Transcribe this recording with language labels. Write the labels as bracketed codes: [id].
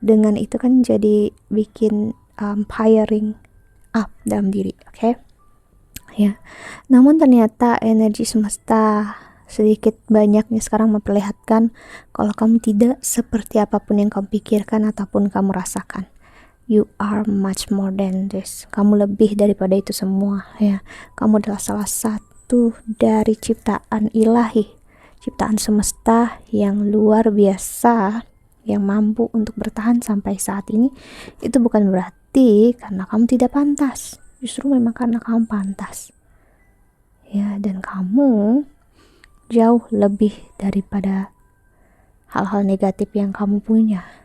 [id] Dengan itu kan jadi bikin [en] firing up [id] dalam diri, oke? Ya, namun ternyata energi semesta sedikit banyaknya sekarang memperlihatkan kalau kamu tidak seperti apapun yang kamu pikirkan ataupun kamu rasakan. [en] You are much more than this. [id] Kamu lebih daripada itu semua ya. Kamu adalah salah satu dari ciptaan ilahi, ciptaan semesta yang luar biasa, yang mampu untuk bertahan sampai saat ini. Itu bukan berarti karena kamu tidak pantas, justru memang karena kamu pantas ya, dan kamu jauh lebih daripada hal-hal negatif yang kamu punya.